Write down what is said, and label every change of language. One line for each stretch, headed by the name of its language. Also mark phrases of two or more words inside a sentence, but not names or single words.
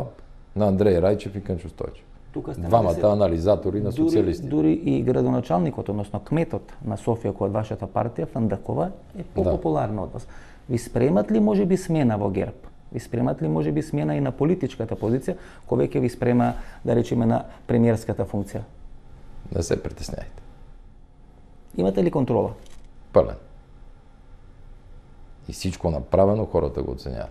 Macedonian: На Андреј Рајчев и Кънчо Стојчев. Двамата анализатори на социјалисти. Дури и градоначалникот, односно кметот на Софија кој од вашата партија, Фандакова, е популарна од вас. Ви спремат ли можеби смена во ГЕРБ? Ви спремат ли можеби смена и на политичката позиција, кој веќе ви спрема, да речеме, на премиерската функција?
Bulgarian: Не се притесняйте.
Macedonian: Имате ли контрола?
Bulgarian: Пълен. И всичко направено хората го оценяват.